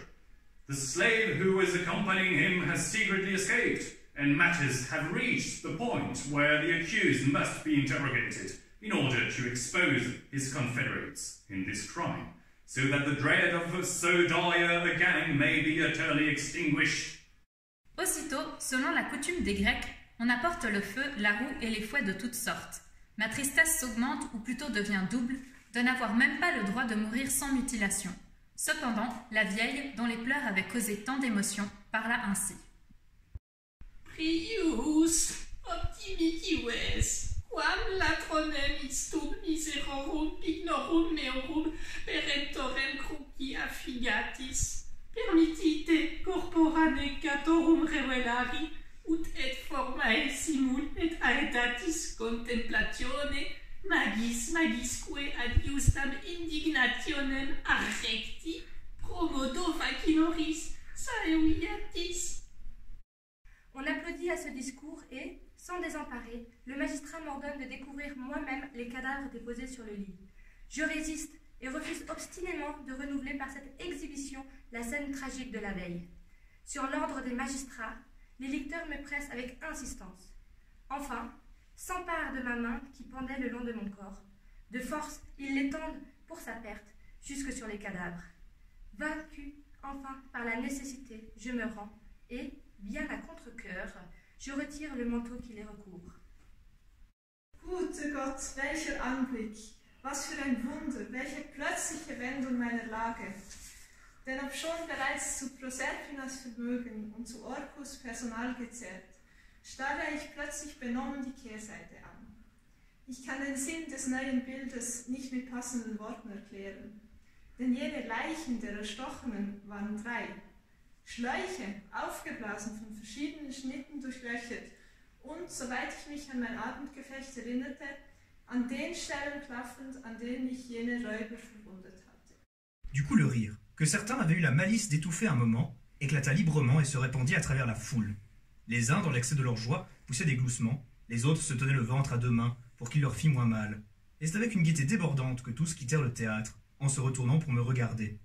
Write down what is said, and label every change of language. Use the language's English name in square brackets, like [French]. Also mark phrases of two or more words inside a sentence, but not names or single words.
[English] The slave who was accompanying him has secretly escaped, and matters have reached the point where the accused must be interrogated in order to expose his confederates in this crime, so that the dread of so dire a gang may be utterly extinguished. [French] Aussitôt, selon la coutume des Grecs, on apporte le feu, la roue et les fouets de toutes sortes. Ma tristesse s'augmente ou plutôt devient double, de n'avoir même pas le droit de mourir sans mutilation. Cependant, la vieille, dont les pleurs avaient causé tant d'émotions, parla ainsi. [Latin] Prius, optimitives, quam latronem istum miserorum ignorum meorum perentorem cruci affigatis, permittite corpora necatorum revelari, ut et formae simul et aetatis contemplatione, magisque ad justam indignationem arrecti, promodo facinoris saeviatis. [French] On applaudit à ce discours et, sans désemparer, le magistrat m'ordonne de découvrir moi-même les cadavres déposés sur le lit. Je résiste et refuse obstinément de renouveler par cette exhibition la scène tragique de la veille. Sur l'ordre des magistrats, les licteurs me pressent avec insistance. Enfin, s'emparent de ma main qui pendait le long de mon corps. De force, ils l'étendent pour sa perte, jusque sur les cadavres. Vaincu, enfin, par la nécessité, je me rends et, bien à contre-cœur, je retire le manteau qui les recouvre. [German] Gute Gott, welcher Anblick! Was für ein Wunder, welche plötzliche Wendung meiner Lage! Denn obschon bereits zu Proserpinas Vermögen und zu Orcus Personal gezählt, starre ich plötzlich benommen die Kehrseite an. Ich kann den Sinn des neuen Bildes nicht mit passenden Worten erklären, denn jene Leichen der Erstochenen waren 3. Schläuche, aufgeblasen von verschiedenen Schnitten durchlöchert und, soweit ich mich an mein Abendgefecht erinnerte, an den Stellen klaffend, an denen ich jene Räuber verwundet hatte. [French] Du coup, le rire, que certains avaient eu la malice d'étouffer un moment, éclata librement et se répandit à travers la foule. Les uns, dans l'excès de leur joie, poussaient des gloussements, les autres se tenaient le ventre à 2 mains pour qu'il leur fît moins mal. Et c'est avec une gaieté débordante que tous quittèrent le théâtre, en se retournant pour me regarder.